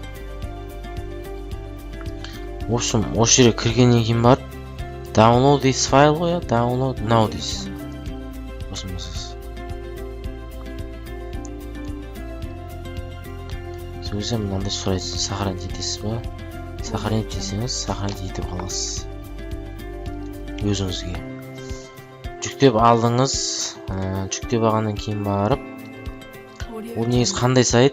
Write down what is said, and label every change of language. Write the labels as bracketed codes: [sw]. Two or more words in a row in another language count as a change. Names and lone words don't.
[ru] В общем, [kk] осы жерге кіргеннен кейін барып [en] download this file [kk] ғой, [en] download now this. [kk] Осы мәсіз. Сөйлесем, мынандай сұрайды, сохранить етесіз ба? Сохранить десеңіз, сохранить етіп қаласыз. Өзіңізге. Жүктеп алдыңыз, жүктеп алғаннан кейін барып, ол негіз қандай сайт?